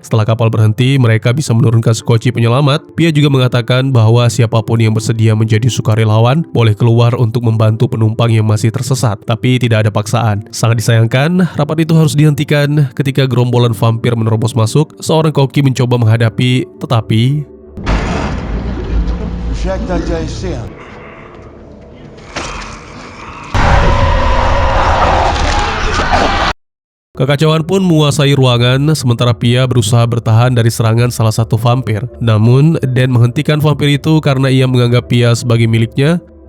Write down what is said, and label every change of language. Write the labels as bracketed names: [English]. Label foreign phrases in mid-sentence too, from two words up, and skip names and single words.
[Indonesian] Setelah kapal berhenti, mereka bisa menurunkan skoci penyelamat. Pia juga mengatakan bahwa siapapun yang bersedia menjadi sukarelawan boleh keluar untuk membantu penumpang yang masih tersesat, tapi tidak ada paksaan. Sangat disayangkan, rapat itu harus dihentikan ketika gerombolan vampir menerobos masuk. Seorang koki mencoba menghadapi, tetapi [Swedish] Ursäkta att jag är sen. [Indonesian] Kekacauan pun menguasai ruangan, sementara Pia berusaha bertahan dari serangan salah satu vampir. Namun, Dan menghentikan vampir itu karena ia menganggap Pia sebagai miliknya.